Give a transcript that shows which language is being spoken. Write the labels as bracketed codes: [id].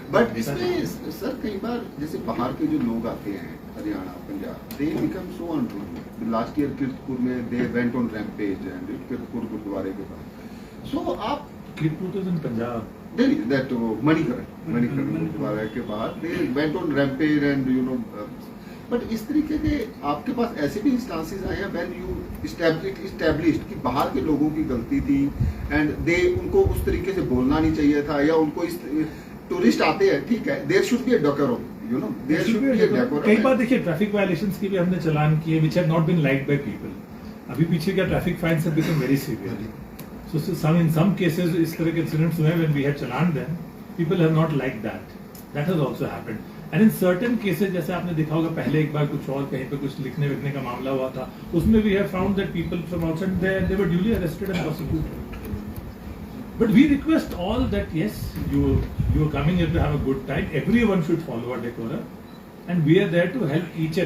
[hi] But इसमें sir कई बार जैसे बाहर के जो लोग आते हैं Haryana Punjab [en] they become so unruly. Last year [hi] Kiratpur में [en] they went on rampage and [hi] Kiratpur गुरुद्वारे के पास. So आप [en] Kiratpur is in Punjab. Delhi that [hi] Manikaran गुरुद्वारे के बाहर [en] they went on rampage and you know but इस [hi] तरीके के आपके पास ऐसे भी इंस्टांसेस आए हैं [en] when you established [hi] कि बाहर के लोगों की गलती थी and they उनको उस तरीके से बोलना नहीं चाहिए था या उनको इस टूरिस्ट आते हैं ठीक है [en] there should be a decorum [hi] you know there should be a decorum. कई बार देखिए ट्रैफिक वायलेशंस की भी हमने चालान किए [en] which have not been liked by people. [hi] अभी पीछे क्या [en] Traffic fines have become very severe. So in some cases [hi] इस तरह के इंसिडेंट्स हुए [en] when we had challan them people have not liked that. That has also happened. And in certain cases [hi] जैसे आपने देखा होगा पहले एक बार कुछ और कहीं पे कुछ लिखने विखने का मामला हुआ था उसमें [en] we have found that people from outside they were duly arrested and prosecuted. But we request all that yes you are coming here to have a good time. Everyone should follow our decorum and we are there to help each and